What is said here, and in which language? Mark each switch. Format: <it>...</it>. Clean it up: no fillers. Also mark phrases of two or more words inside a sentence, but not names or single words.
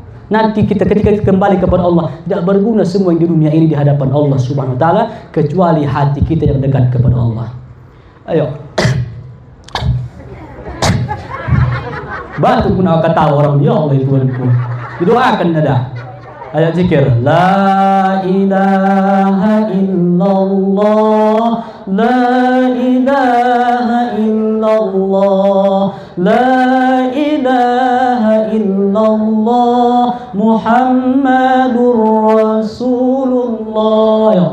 <id>Nanti ketika kita kembali kepada Allah, tidak berguna semua yang di dunia ini di hadapan Allah</id> <ar>سبحانه وتعالى</ar> <id>kecuali hati kita yang dekat kepada Allah. Ayo. Batu pun akan tahu orang, ya Allah itu Tuhanku. Didoakan ada. Ayat zikir,</id> <ar>لا إله إلا الله، لا إله إلا الله، لا إله إلا الله، محمد رسول الله.</ar>